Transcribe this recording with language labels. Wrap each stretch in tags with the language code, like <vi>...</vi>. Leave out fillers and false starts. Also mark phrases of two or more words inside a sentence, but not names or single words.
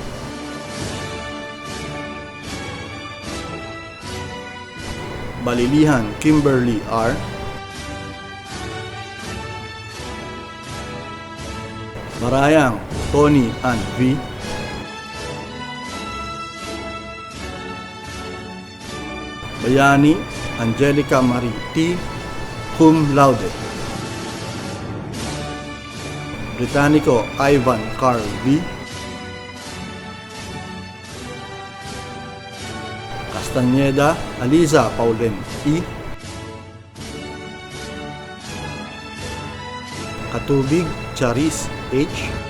<en>Balilihan Kimberly R. Marayang Tony Ann V. Bayani Angelica Marie T.</en> <la>Cum laude.</la> <en>Británico Ivan Carl V. Castañeda Aliza Paulen E. Katubig Charis H.</en>